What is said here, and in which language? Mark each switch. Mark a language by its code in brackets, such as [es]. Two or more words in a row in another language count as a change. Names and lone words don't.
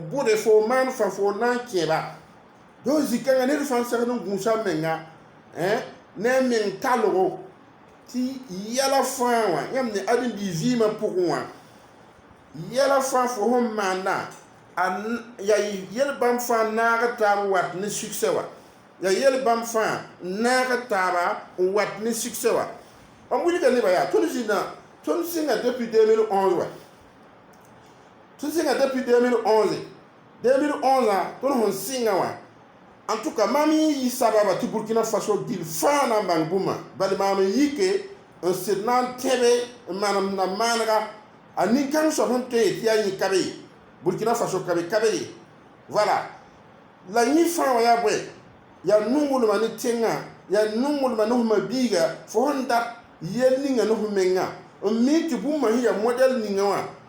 [mos] bʋde fo n maan fã fo na n kẽeba do zikãngã ned fãa segd n gũusa menga ne a meng talgo tɩ yɛla fãa wã yãmb ne ãdem-bii vɩɩmã pʋgẽ wã yɛla fãa fo sẽn maanda yaa yel bãmb fãa naag taab wat ne succès wa yaa yel bãmb fãa naag taaba n wat ne succès wa mam wilga nebã yaa tõnd zĩnã tõnd sɩnga depuis 2011 wa tõnd sɩnga depuis 2011 tõnd sẽn sɩnga wã [fr] en tout cas [mos] mam yɩ sababa tɩ burkina faso gil fãa na n bãng bũmba bal maam n yike n sɩd na n tẽbe n manem na maanega a nin-kãng soab sẽn tõe tɩ yaa yẽ ka be ye burkina faso ka be ye voilà la yẽ fãa wã yaa bõe yaa nungulmã ne tẽngã yaa nungulmã ne fõma biiga fo sẽn dat yel ninga ne fo menga n mi tɩ bũmba sẽn yaa modɛl ninga wã